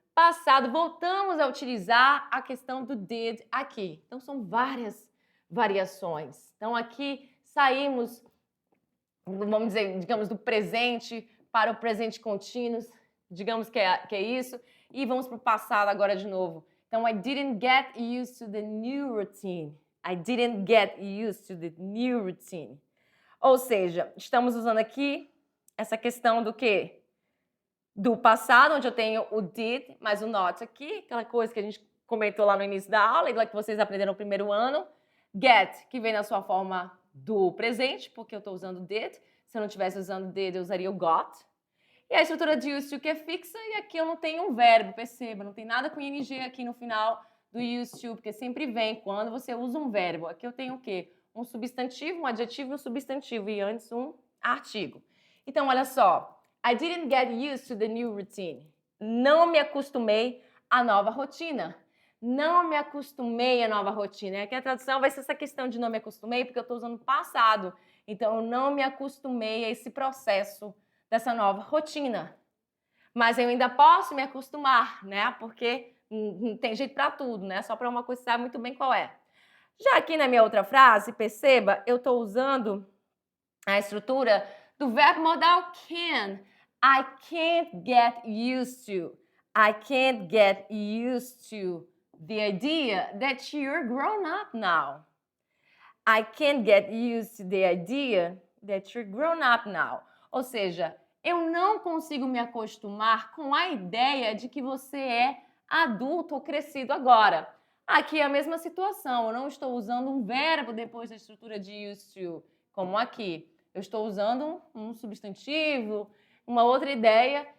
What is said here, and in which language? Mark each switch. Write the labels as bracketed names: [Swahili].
[Portuguese] Passado, voltamos a utilizar a questão do did aqui. Então, são várias variações. Então, aqui saímos, vamos dizer, digamos, do presente para o presente contínuo, digamos que é isso, e vamos para o passado agora de novo. [English] Então, I didn't get used to the new routine. I didn't get used to the new routine. [Portuguese] Ou seja, estamos usando aqui essa questão do quê? Do passado, onde eu tenho o did, mais o not aqui, aquela coisa que a gente comentou lá no início da aula, igual que vocês aprenderam no primeiro ano. Get, que vem na sua forma do presente, porque eu estou usando did. Se eu não estivesse usando did, eu usaria o got. E a estrutura de used to, que é fixa, e aqui eu não tenho um verbo, perceba, não tem nada com ing aqui no final do used to, porque sempre vem quando você usa um verbo. Aqui eu tenho o quê? Um substantivo, um adjetivo e um substantivo, e antes um artigo. Então, olha só. [English] I didn't get used to the new routine. [Portuguese] Não me acostumei à nova rotina. Não me acostumei à nova rotina. Aqui a tradução vai ser essa questão de não me acostumei, porque eu estou usando passado. Então, eu não me acostumei a esse processo dessa nova rotina. Mas eu ainda posso me acostumar, né? Porque tem jeito para tudo, né? Só para uma coisa sabe muito bem qual é. Já aqui na minha outra frase, perceba, eu estou usando a estrutura do verbo modal can. [English] I can't get used to. I can't get used to the idea that you're grown up now. I can't get used to the idea that you're grown up now. [Portuguese] Ou seja, eu não consigo me acostumar com a ideia de que você é adulto ou crescido agora. Aqui é a mesma situação, eu não estou usando um verbo depois da estrutura de used to, como aqui. Eu estou usando um substantivo, uma outra ideia.